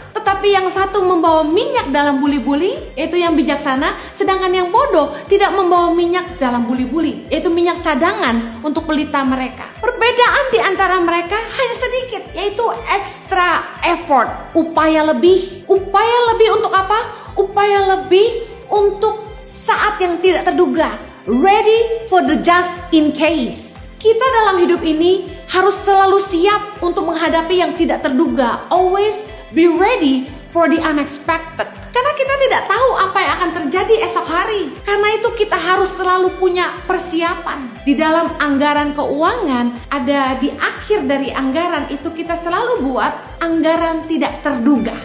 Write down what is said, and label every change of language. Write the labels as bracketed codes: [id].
[id] Tetapi yang satu membawa minyak dalam buli-buli, yaitu yang bijaksana, sedangkan yang bodoh tidak membawa minyak dalam buli-buli, yaitu minyak cadangan untuk pelita mereka. Perbedaan di antara mereka hanya sedikit, yaitu [en] extra effort, [id] upaya lebih. Upaya lebih untuk apa? Upaya lebih untuk saat yang tidak terduga. [en] Ready for the just in case. [id] Kita dalam hidup ini harus selalu siap untuk menghadapi yang tidak terduga. [en] Always be ready for the unexpected. [id] Karena kita tidak tahu apa yang akan terjadi esok hari. Karena itu kita harus selalu punya persiapan. Di dalam anggaran keuangan, ada di akhir dari anggaran itu kita selalu buat anggaran tidak terduga.